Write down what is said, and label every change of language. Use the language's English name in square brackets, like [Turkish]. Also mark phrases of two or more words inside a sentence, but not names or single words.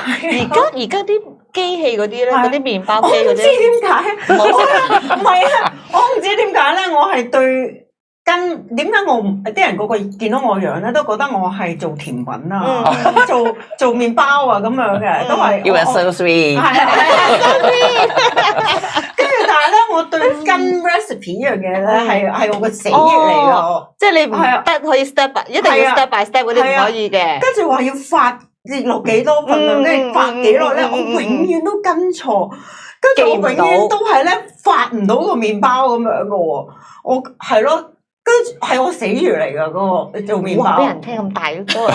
[Cantonese] 而家啲機器嗰啲咧，嗰啲麵包機嗰啲，我唔知點解。唔係啊，我唔知點解咧，我係對點解我啲人個個見到我樣咧，都覺得我係做甜品啊，做麵包啊咁樣嘅，都係。 [English] You are so sweet。 [Cantonese] 跟住，但係咧，我對跟 recipe 呢樣嘢咧，係我個死穴嚟㗎。即係你唔得可以 [English] step by， [Cantonese] 一定要 [English] step by step [Cantonese] 嗰啲唔可以嘅。跟住話要發落幾多份量，跟住發幾耐咧，我永遠都跟錯，跟住我永遠都係咧發唔到個麵包咁樣嘅喎。我係咯。跟住係我死穴嚟㗎，嗰個做麵包。俾人聽咁大嗰個，